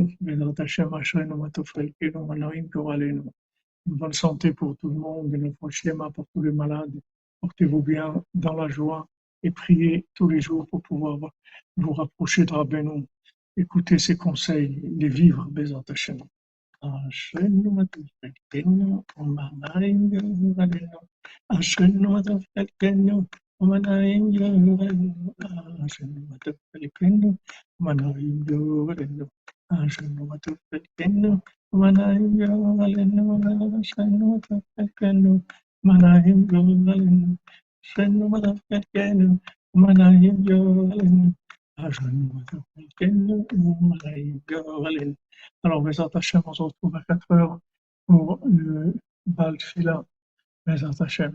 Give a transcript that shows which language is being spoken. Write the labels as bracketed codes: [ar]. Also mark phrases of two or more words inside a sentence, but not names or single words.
[fr] Une bonne santé pour tout le monde, une bonne schéma pour tous les malades. Portez-vous bien dans la joie et priez tous les jours pour pouvoir vous rapprocher de Rabbeinu. Écoutez ses conseils, les vivre, [he] בעזרת השם. אשרינו מה טוב חלקנו ומנעים גורלנו, אשרינו מה טוב חלקנו ומנעים גורלנו, אשרינו מה טוב חלקנו ומנעים גורלנו, אשרינו מה טוב חלקנו ומנעים גורלנו, אשרינו מה טוב חלקנו ומנעים גורלנו, אשרינו מה טוב חלקנו ומנעים גורלנו, אשרינו מה טוב חלקנו ומנעים גורלנו. [fr] Alors, [he] בעזרת השם, [fr] on se retrouve à 4 heures pour le [he] בעל תפילה. בעזרת השם.